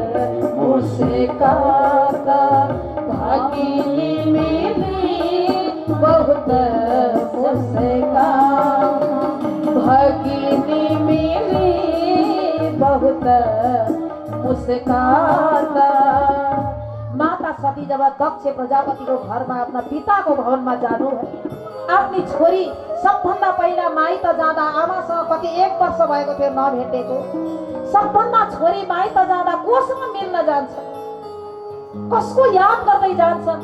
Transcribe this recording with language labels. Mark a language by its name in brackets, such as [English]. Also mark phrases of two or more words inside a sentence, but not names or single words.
[Hindi] मुस्काता, भगिनी मिली बहुत मुस्काता, भगिनी मिली बहुत मुस्काता। [Nepali] माता सती जब दक्ष प्रजापतिको घरमा आफ्ना पिताको भवनमा जानु है, आफ्नी छोरी सबभन्दा पहिला माइत जाँदा आमासँग कति 1 वर्ष भएको थियो नभेटेको। सबभन्दा छोरी माइत जाँदा कोसँग मिल्न जान्छ, कसको याद गर्दै जान्छन्।